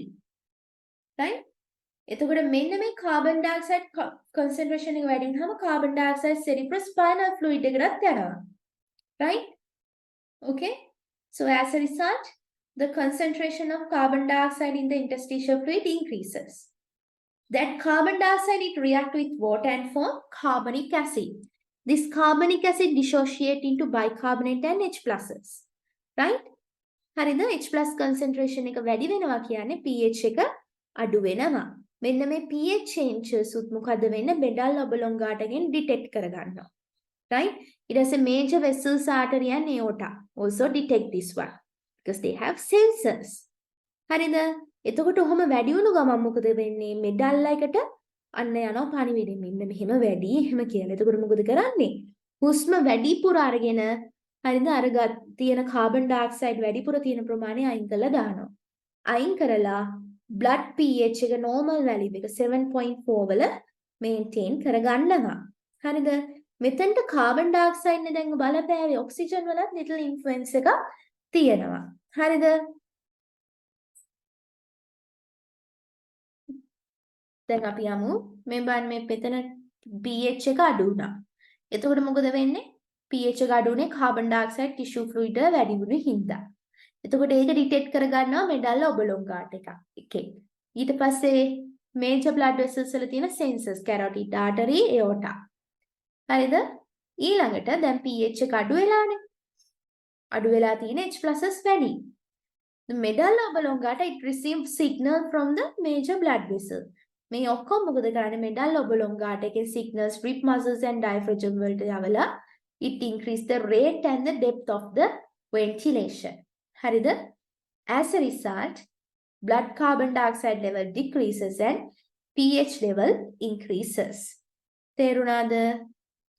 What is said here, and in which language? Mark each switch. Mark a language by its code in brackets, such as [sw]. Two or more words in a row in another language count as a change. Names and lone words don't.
[si] right? එතකොට මෙන්න මේ [en] carbon dioxide concentration [si] එක වැඩි වුණාම [en] carbon dioxide cerebrospinal fluid [si] එකටත් යනවා. [en] right? okay? So as a result, the concentration of carbon dioxide in the interstitial fluid increases. That carbon dioxide, it reacts with water and form carbonic acid. This carbonic acid dissociate into bicarbonate and H+. right? [si] හරිද? [en] H+ concentration [si] එක වැඩි වෙනවා කියන්නේ pH එක අඩු වෙනවා. මෙන්න මේ [en] pH changes [si] උත් මොකද වෙන්නේ? [en] medulla oblongata [si] ගෙන් detect කරගන්නවා. [en] right? It has a major vessels, artery and aorta also detect this one because they have sensors. [si] හරිද? එතකොට ඔහොම වැඩි වුණු ගමන් මොකද වෙන්නේ? medulla එකට අන්න යනවා පණිවිඩෙ. මෙන්න මෙහෙම වැඩි එහෙම කියලා. එතකොට මොකද කරන්නේ? හුස්ම වැඩිපුර අරගෙන හරිද? අර තියෙන carbon dioxide වැඩිපුර තියෙන ප්‍රමාණය අයින් කරලා දානවා. අයින් කරලා [en] blood pH [si] එක [en] normal value [si] එක 7.4 වල maintain කරගන්නවා. හරිද? මෙතනට [en] carbon dioxide [si] නේ දැන් බලපෑවේ oxygen වලත් [en] little influence [si] එකක් තියෙනවා. හරිද? දැන් අපි යමු මේ බලන්න මේ මෙතන pH එක අඩු වුණා. එතකොට මොකද වෙන්නේ? pH එක අඩු වුණේ [en] carbon dioxide tissue fluid [si] වල වැඩි වුණු හින්දා. එතකොට ඒක ඩිටෙක්ට් කරගන්නවා [en] medulla oblongata [si] එකේ. ඊට පස්සේ [en] major blood vessels [si] වල තියෙන sensors [en] carotid artery aorta. [si] හරිද? ඊළඟට දැන් pH එක අඩු වෙලානේ. අඩු වෙලා තියෙන H+ වැඩි. [en] The medulla oblongata, it receives signal from the major blood vessel. [si] මේ ඔක්කොම මොකද කරන්නේ? [en] medulla oblongata එකේ signals rib muscles and diaphragm [si] වලට යවලා [en] it increase the rate and the depth of the ventilation. හරිද? As a result, blood carbon dioxide level decreases and pH level increases. [si] තේරුණාද?